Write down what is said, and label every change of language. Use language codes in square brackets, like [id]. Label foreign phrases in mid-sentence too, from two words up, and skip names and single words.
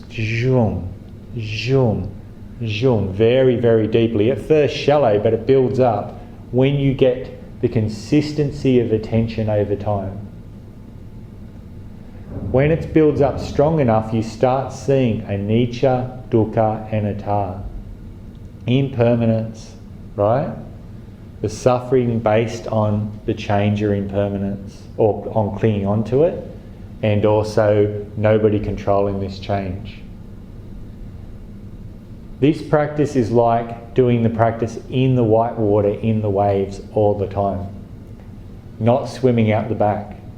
[en] Zhum, zhum, zhum, very, very deeply. At first shallow, but it builds up when you get the consistency of attention over time. When it builds up strong enough, you start seeing [pi] anicca, dukkha, anatta. [en] Impermanence, right? The suffering based on the change or impermanence, or on clinging onto it, and also nobody controlling this change. This practice is like doing the practice in the white water, in the waves all the time, not swimming out the back.